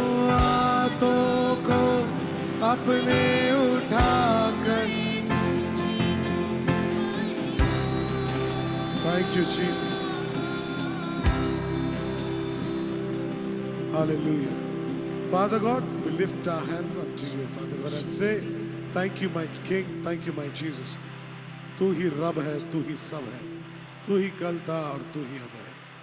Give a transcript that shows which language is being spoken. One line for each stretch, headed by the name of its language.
Hindi: हाथों को अपने उठाकर
English: Thank you, Jesus.
Hindi: Hallelujah.
English: Father God, we lift our hands unto you, Father God, and say, thank you, my King, thank you, my Jesus.
Hindi: तू ही रब है, तू ही सब है, तू ही कल था और तू ही अब है.